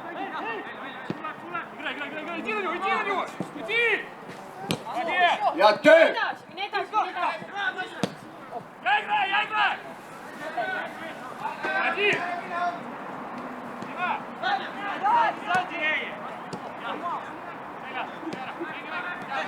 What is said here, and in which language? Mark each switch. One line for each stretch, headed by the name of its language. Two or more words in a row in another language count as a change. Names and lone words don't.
Russian: Играй, иди на него! Иди! Молодец!
Estonian: Head tööd! Mine edasi!
Russian: Я играю! Один! Дима! Сзади!